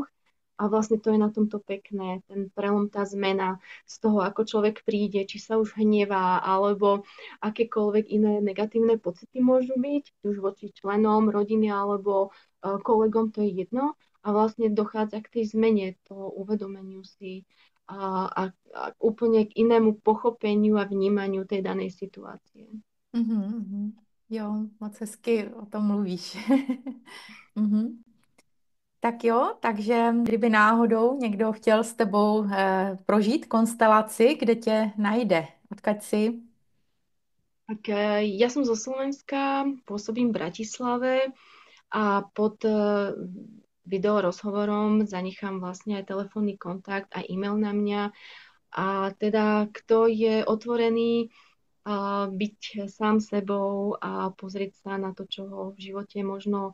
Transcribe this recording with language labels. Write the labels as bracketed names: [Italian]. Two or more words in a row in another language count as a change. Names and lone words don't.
[Slovak] A vlastne to je na tomto pekné, ten prelom, tá zmena z toho, ako človek príde, či sa už hnevá, alebo akékoľvek iné negatívne pocity môžu byť, či už voči členom rodiny alebo kolegom, to je jedno. A vlastne dochádza k tej zmene, toho uvedomeniu si a úplne k inému pochopeniu a vnímaniu tej danej situácie. Mhm. [Czech] Jo, moc hezky o tom mluvíš. Mhm. Tak jo, takže kdyby náhodou někdo chtěl s tebou prožít konstelaci, kde tě najde? Odkud jsi? [Slovak] Tak ja som zo Slovenska, pôsobím v Bratislave a pod video rozhovorom zanechám vlastne aj telefónny kontakt a e-mail na mňa. A teda, kto je otvorený byť sám sebou a pozrieť sa na to, čo ho v živote možno